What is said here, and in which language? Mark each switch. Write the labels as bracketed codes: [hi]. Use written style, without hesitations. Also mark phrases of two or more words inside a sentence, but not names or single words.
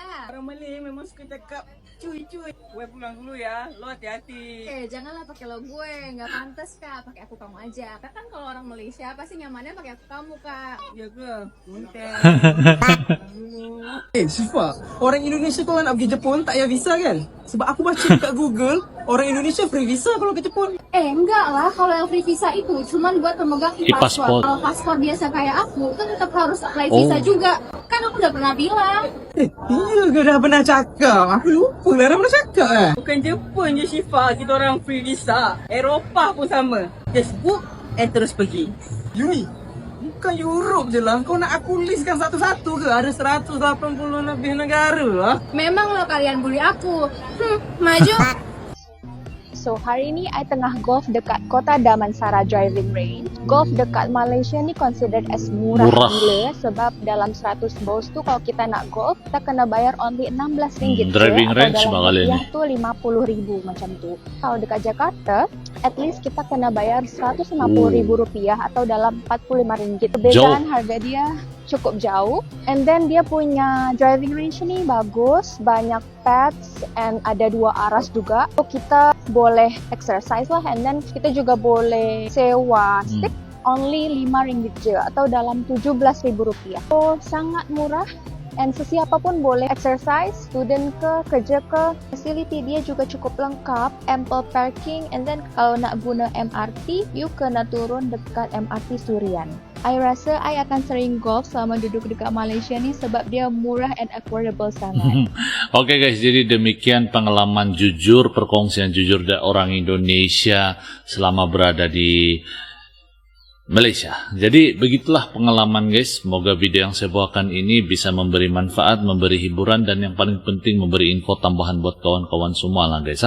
[ms] Orang Malay memang suka cakap cuy. [id] Gue pulang dulu ya. Lo hati-hati. Janganlah pakai lo gue. Nggak pantas kak. Pakai aku kamu aja. Kak kan kalau orang Malaysia pasti nyamannya pakai aku kamu kak. [ms] Ya ke? Syifa, orang Indonesia kalau nak pergi Jepun tak payah visa kan? Sebab aku baca dekat Google, orang Indonesia [en] free visa [ms] kalau ke Jepun. [id] Enggak lah, kalau yang [en] free visa [id] itu cuman buat pemegang E-passport. Kalau paspor biasa kayak aku, kan tetap harus [en] apply visa [id] juga. Kan aku udah pernah bilang. [ms] Iya ke dah pernah cakap? Aku lupa dah pernah cakap Bukan Jepun je Syifa, kita orang free visa. Eropah pun sama. [en] Just book and [ms] terus pergi. Yuni, bukan Europe je lah. Kau nak aku listkan satu-satu ke? Ada 180 lebih negara lah. [id] Memang lo kalian bully aku. Maju. [ms] So, hari ini I tengah golf dekat Kota Damansara Driving Range. Golf dekat Malaysia ni [en] considered as [ms] murah gila sebab dalam 100 balls tu kalau kita nak golf, kita kena bayar only RM16 driving je, range atau dalam bakal ini. rupiah tu RM50,000 macam tu. Kalau dekat Jakarta, at least kita kena bayar RM150,000 atau dalam RM45. Perbezaan harga dia cukup jauh. [en] And then [ms] dia punya [en] driving range [ms] ni bagus, banyak [en] pads and [ms] ada 2 aras juga. So kita boleh exercise lah, [en] and then [ms] kita juga boleh sewa [en] stick only [ms] RM5 je atau dalam RM17,000. So sangat murah. And sesiapa pun boleh exercise, student ke, kerja ke. Facility dia juga cukup lengkap, [en] ample parking, and then [ms] kalau nak guna MRT, you kena turun dekat MRT Surian. I rasa I akan sering golf selama duduk dekat Malaysia ni sebab dia murah [en] and affordable [ms] sangat. [en] Oke guys, [id] jadi demikian pengalaman jujur, perkongsian jujur dari orang Indonesia selama berada di Malaysia. Jadi begitulah pengalaman guys. Semoga video yang saya bawakan ini bisa memberi manfaat, memberi hiburan, dan yang paling penting memberi info tambahan buat kawan-kawan semua lah guys.